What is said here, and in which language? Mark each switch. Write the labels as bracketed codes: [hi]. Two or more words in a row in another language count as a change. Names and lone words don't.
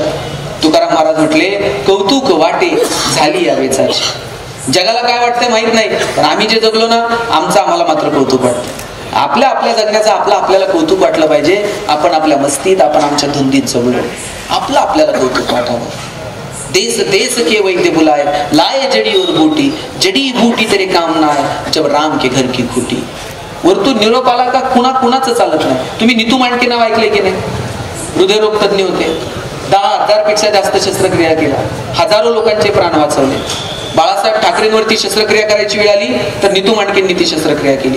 [mr] तुकाराम महाराज म्हटले, कौतुक वाटे झाली या वेचाची. जगाला काय वाटतंय माहित नाही, पण आम्ही जे जगलो ना, आमचं आम्हाला मात्र कौतुक वाटतं. आपल्या आपल्या जगण्याचं आपल्याला कौतुक वाटलं पाहिजे. आपण आपल्या मस्तीत, आपण आमच्या धुंदीत जगलो, आपलं आपल्याला कौतुक वाटावं. [hi] देश देश के वैद्य बुलाए, लाए जड़ी और बूटी, जड़ी बूटी तेरे काम ना आए, जब राम के घर की खूटी. [mr] वरतून निरोप आला का कुणाचं चालत नाही. तुम्ही नीतू मांडके नाव ऐकले की नाही? हृदयरोग तज्ञ होते, 10,000 पेक्षा जास्त शस्त्रक्रिया केल्या, हजारो लोकांचे प्राण वाचवले. बाळासाहेब ठाकरेंवरती शस्त्रक्रिया करायची वेळ आली तर नीतू मांडकेंनी ती शस्त्रक्रिया केली.